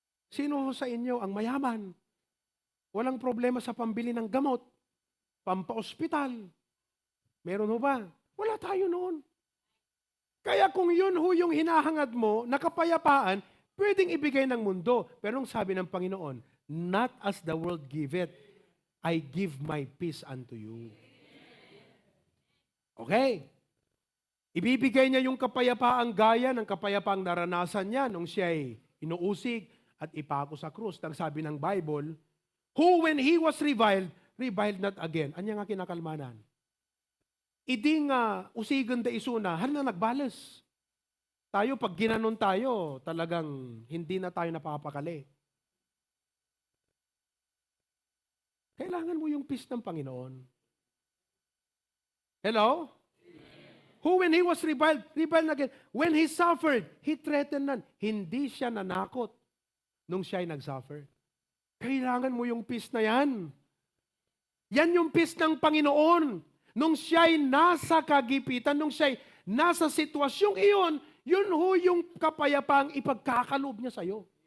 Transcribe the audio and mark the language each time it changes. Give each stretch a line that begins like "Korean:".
Filipino: Sino sa inyo ang mayaman? Walang problema sa pambili ng gamot, pampa-ospital. Meron ho ba? Wala tayo noon. Kaya kung yun ho yung hinahangad mo, nakapayapaan, pwedeng ibigay ng mundo. Pero nung sabi ng Panginoon,
English: not as the world give it, I give my peace unto you. Okay.
Filipino: Ibibigay niya yung kapayapaang gaya ng kapayapaang naranasan niya nung siya ay inuusig at ipako sa krus. Ang sabi ng Bible,
English: who when he was reviled not again.
Iloko: Anya nga kinakalmanan. Idi nga usigan da isuna, na nagbalas.
Filipino: Tayo, pag ginanon tayo, talagang hindi na tayo napapakali. Kailangan mo yung peace ng Panginoon. Hello?
English: Who when he was reviled again. When he suffered, he threatened none.
Filipino: Hindi siya nanakot nung siya ay nag-suffer. Kailangan mo yung peace na yan. Yan yung peace ng Panginoon. Nung siya ay nasa kagipitan, nung siya ay nasa sitwasyong iyon, yun ho yung kapayapaang ipagkakaloob niya sa'yo.